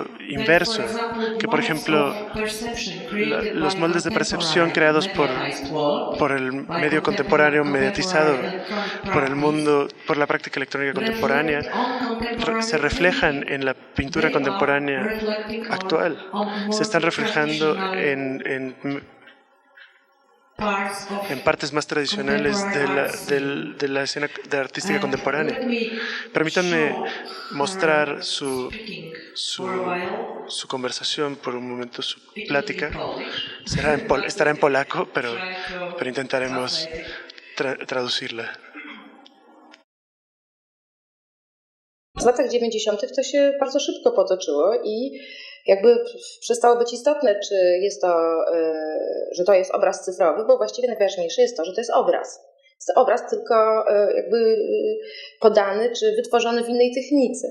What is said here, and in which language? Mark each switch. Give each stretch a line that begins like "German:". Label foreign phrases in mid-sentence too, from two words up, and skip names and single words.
Spanish: inverso, que por ejemplo los moldes de percepción creados por el medio contemporáneo mediatizado, por el mundo, por la práctica electrónica contemporánea, se reflejan en la pintura contemporánea actual, se están reflejando en partes más tradicionales de la escena de artística contemporánea. Permítanme mostrar su conversación por un momento, su plática. Estará en polaco, pero intentaremos traducirla.
Polish: W latach 90. to się bardzo szybko potoczyło i jakby przestało być istotne, czy jest to, że to jest obraz cyfrowy, bo właściwie najważniejsze jest to, że to jest obraz. Jest to obraz tylko jakby podany, czy wytworzony w innej technice.